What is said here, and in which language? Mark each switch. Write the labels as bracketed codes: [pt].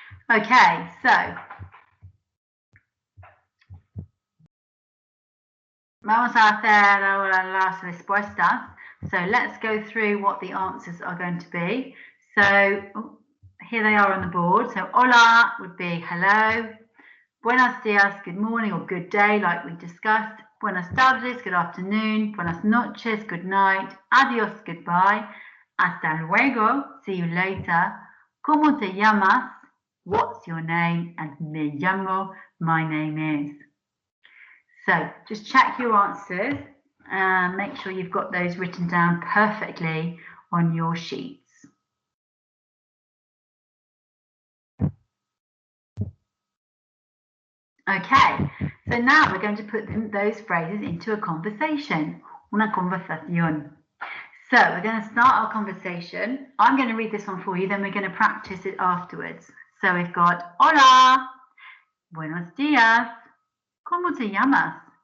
[en] Okay, so [es] vamos a hacer ahora las respuestas. [en] So let's go through what the answers are going to be. So here they are on the board. So hola would be hello. [es] Buenos dias, [en] good morning or good day, like we discussed. [es] Buenas tardes, [en] good afternoon. [es] Buenas noches, [en] good night. Adios, goodbye. [es] Hasta luego, [en] see you later. [es] ¿Cómo te llamas? [en] What's your name? And [es] me llamo, [en] my name is. So just check your answers and make sure you've got those written down perfectly on your sheets. Okay, so now we're going to put those phrases into a conversation, [es] una conversación. [en] So we're going to start our conversation. I'm going to read this one for you, then we're going to practice it afterwards. So we've got, [es] hola, buenos días, ¿cómo te llamas?